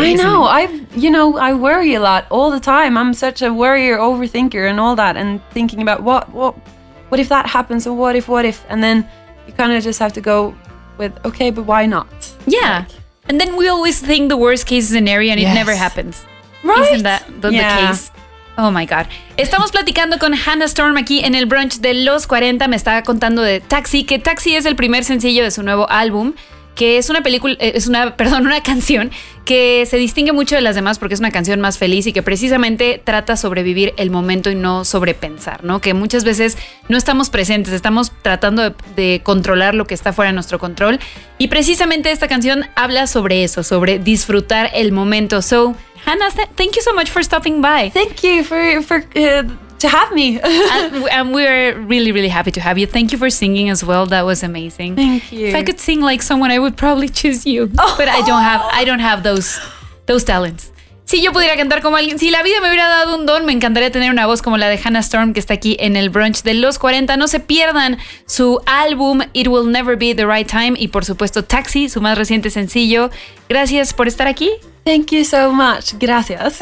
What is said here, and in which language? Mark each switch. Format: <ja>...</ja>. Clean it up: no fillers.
<en>I worry a lot all the time. I'm such a worrier, overthinker and all that, and thinking about what if that happens, or what if, and then you kind of just have to go with, okay, but why not? Yeah. Like, and then we always think the worst case scenario and it never happens. Right? Isn't that the case? Oh my God.</en> <es>Estamos platicando con Hannah Storm aquí en el brunch de Los 40. Me estaba contando de Taxi, que Taxi es el primer sencillo de su nuevo álbum, que es una película, es una, perdón, una canción que se distingue mucho de las demás porque es una canción más feliz y que precisamente trata sobre vivir el momento y no sobrepensar, ¿no? Que muchas veces no estamos presentes, estamos tratando de controlar lo que está fuera de nuestro control. Y precisamente esta canción habla sobre eso, sobre disfrutar el momento.</es> <en>So, Hannah, thank you so much for stopping by. Thank you to have me. And we are really, really happy to have you. Thank you for singing as well. That was amazing. Thank you. If I could sing like someone, I would probably choose you. Oh. But I don't have those talents.</en> <es>Si yo pudiera cantar como alguien, si la vida me hubiera dado un don, me encantaría tener una voz como la de Hannah Storm, que está aquí en el brunch de Los 40. No se pierdan su álbum It Will Never Be The Right Time y por supuesto Taxi, su más reciente sencillo. Gracias por estar aquí.</es> <en>Thank you so much.</en> <es>Gracias.</es>